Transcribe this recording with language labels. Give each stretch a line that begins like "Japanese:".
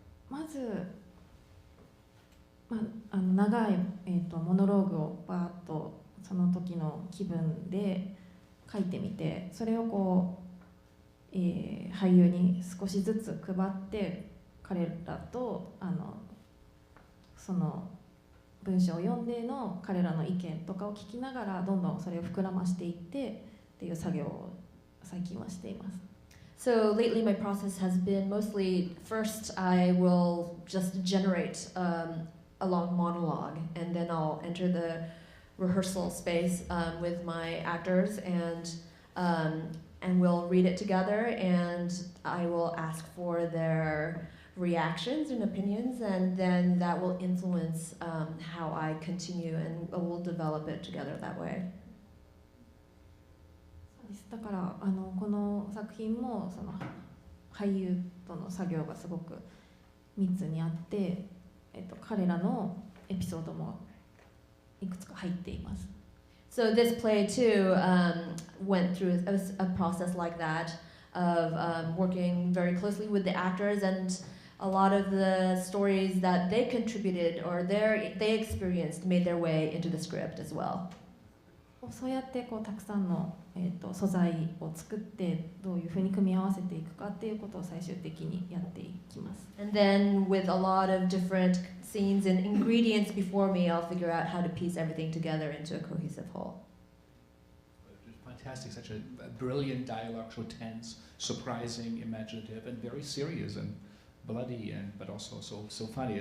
Japanese: まず、長い、モノローグをバーッとその時の気分で書いてみて、それを俳優に少しずつ配って彼らとその文章を読んでの彼らの意見とかを聞きながらどんどんそれを膨らましていってっていう作業を最近はしています。
English: So lately my process has been mostly, first I will just generate a long monologue, and then I'll enter the rehearsal space with my actors, and we'll read it together, and I will ask for their reactions and opinions, and then that will influence how I continue, and we'll develop it together that way.
Japanese: だからこの作品もその俳優との作業がすごく密にあって、彼らのエピソードもいくつか入っています。
English: So this play too went through a process like that of working very closely with the actors, and a lot of the stories that they contributed or they experienced made their way into the script as well.
Japanese: そうやってこうたくさんの、素材を作ってどういうふうに組み合わせていくかっていうことを最終的にやっていきます。
English: And then with a lot of different scenes and ingredients before me, I'll figure out how to piece everything together into a cohesive whole. Fantastic, such a brilliant dialogue, so tense, surprising, imaginative, and very serious and bloody, but also so funny.